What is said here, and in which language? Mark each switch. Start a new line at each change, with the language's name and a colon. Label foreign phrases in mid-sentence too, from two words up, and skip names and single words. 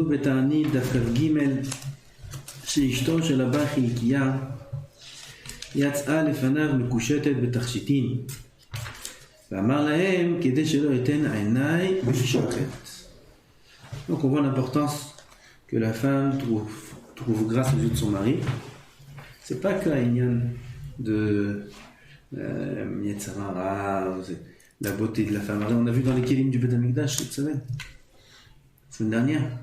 Hebrew: כתוב בתענית דף כ"ג שאשתו של הבא חלקיה יצאה לפניו מקושטת בתכשיטים ואמר להם כדי שלא ייתן עיניי בשחת.
French: Donc on voit l'importance que la femme trouve grâce aux yeux de son mari. C'est pas qu'un inyan de Yetzirah, la beauté de la femme. Alors, on a vu dans les Kélim du
Hebrew: בית המקדש
French: cette semaine dernière.